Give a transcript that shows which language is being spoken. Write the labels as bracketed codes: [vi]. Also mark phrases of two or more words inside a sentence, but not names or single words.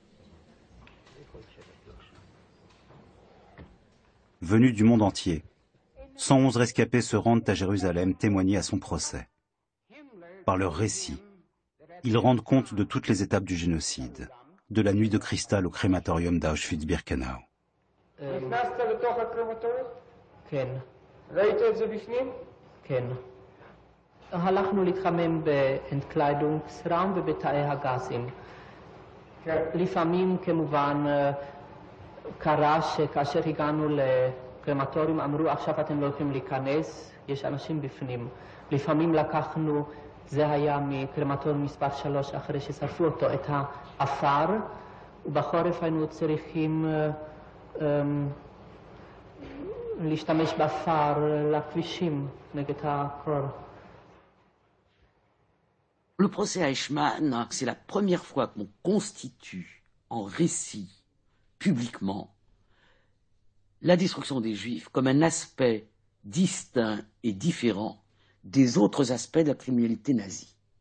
[fr] Venus du monde entier, 111 rescapés se rendent à Jérusalem témoigner à son procès. Par leur récit, ils rendent compte de toutes les étapes du génocide, de la nuit de cristal au crématorium d'Auschwitz-Birkenau. [he] הלכנו להתחמם באנטקליידונגסראום ובתאי הגזים. לפעמים כמובן קרה שכאשר הגענו לקרמטוריום אמרו עכשיו אתם לא יכולים להיכנס, יש אנשים בפנים. לפעמים לקחנו, זה היה מקרמטוריום מספר 3 אחרי ששרפו אותו, את האפר, ובחורף היינו צריכים להשתמש באפר לכבישים נגד הקור. [fr] Le procès Eichmann, c'est la première fois qu'on constitue en récit, publiquement, la destruction des Juifs comme un aspect distinct et différent des autres aspects de la criminalité nazie.